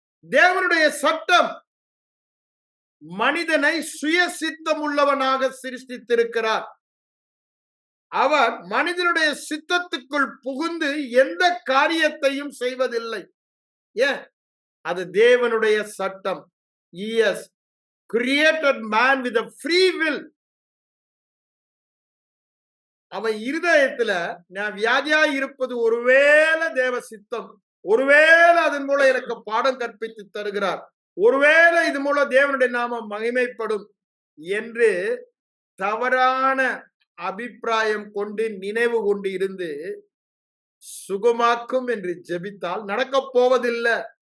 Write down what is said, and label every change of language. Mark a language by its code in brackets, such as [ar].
[ta] தேவனுடைய சட்டம் மனிதனை சுய சித்தம் உள்ளவனாக சிருஷ்டித்திருக்கிறார். அவர் மனிதனுடைய சித்தத்துக்குள் புகுந்து எந்த காரியத்தையும் செய்வதில்லை. ஏன்? அது தேவனுடைய சட்டம். [en] He has created man with a free will. [ta] அவன் இருதயத்துல நான் வியாதியா இருப்பது ஒருவேளை தேவ சித்தம், ஒருவேளை அதன் மூலம் எனக்கு பாடம் கற்பித்து தருகிறார், ஒருவேளை இது மூலம் தேவனுடைய நாமம் மகிமைப்படும் என்று தவறான அபிப்பிராயம் கொண்டு நினைவு கொண்டு இருந்து சுகமாக்கும் என்று ஜெபித்தால் நடக்கப் போவதில்லை.